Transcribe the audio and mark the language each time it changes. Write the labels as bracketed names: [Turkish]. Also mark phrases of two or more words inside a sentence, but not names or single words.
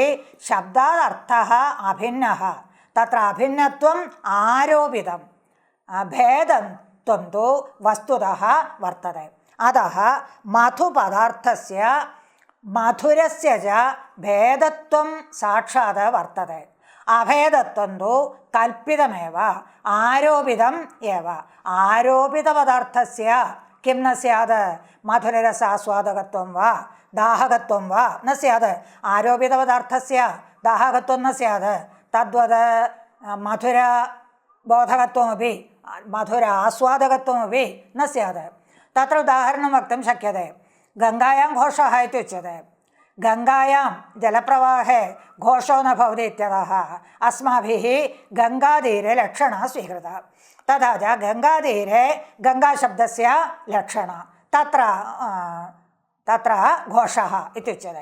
[Sanskrit] शब्दात् अर्थः अभिन्नः, तत्र अभिन्नत्वम् आरोपितं, भेदत्वं तु वस्तुतः वर्तते। अतः मधुपदार्थस्य मधुरस्य च भेदत्वं साक्षात् वर्तते। അഭേദത്വം തു കൽപ്പിതമേവ ആരോപിതം ഏവ. ആരോപിതപദാർത്ഥസ്യ കിം ന സ്യാത് മധുരരസാസ്വാദകത്വം വാ ദാഹകത്വം വാ ന സ്യാത്. ആരോപിതപദാർത്ഥസ്യ ദാഹകത്വം ന സ്യാത്. തദ്വത് മധുരബോധകത്വമപി മധുരാസ്വാദകത്വമപി ന സ്യാത്. തത്ര ഉദാഹരണം വക്തും ശക്യത്തെ. ഗംഗായാം ഘോഷः इत्युच्यते. गंगायां जलप्रवाहे घोषो न भवति इत्यतः अस्माभिः गंगातीरे लक्षणा स्वीकृता. तथा च गंगातीरे गंगाशब्दस्य लक्षणा तत्र घोषः इत्युच्यते.